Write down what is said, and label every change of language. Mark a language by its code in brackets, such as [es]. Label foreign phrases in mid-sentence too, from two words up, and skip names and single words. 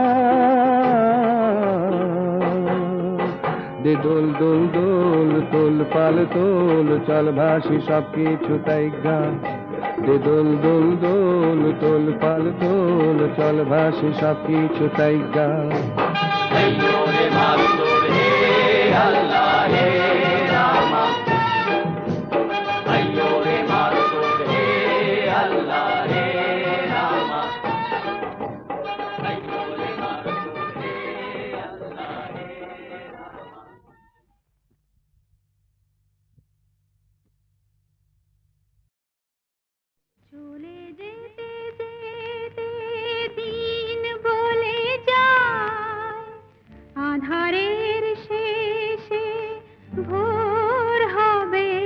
[bn] দে দোল দোল দোল তোল পাল তোল, চল ভাসি সব কিছু তাই গা। দে দোল দোল দোল তোল পাল তোল, চল ভাসি সব কিছু তাই গা। [hi] अय्यो रे मास्तुर हे अल्लाह हे रामा, अय्यो रे मास्तुर हे अल्लाह हे रामा, अय्यो रे मास्तुर हे अल्लाह हे रामा। [bn] চলে যেতে যেতে দিন বলে যায়, আধারের শেষে ভোর হবে।